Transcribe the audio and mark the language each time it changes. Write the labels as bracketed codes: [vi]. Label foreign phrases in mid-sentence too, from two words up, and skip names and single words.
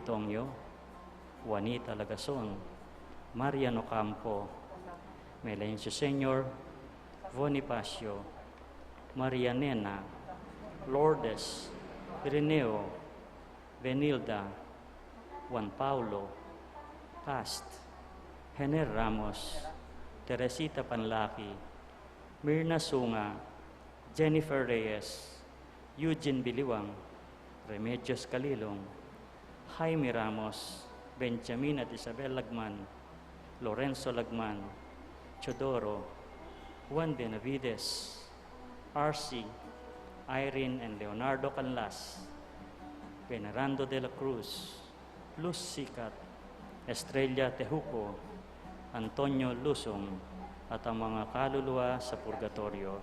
[tl] Tongyo, Juanita Lagason, Mariano Campo, Melencio Sr., Bonifacio, Maria Nena, Lourdes, Ireneo, Benilda, Juan Paulo, Cast, Hener Ramos, Teresita Panlaki, Mirna Sunga, Jennifer Reyes, Eugene Biliwang, Remedios Calilong, Jaime Ramos, Benjamin at Isabel Lagman, Lorenzo Lagman, Chodoro, Juan Benavides, RC, Irene and Leonardo Canlas, Venerando de la Cruz, Luz Sikat, Estrella Tejuco, Antonio Lusong, at ang mga kaluluwa sa purgatorio.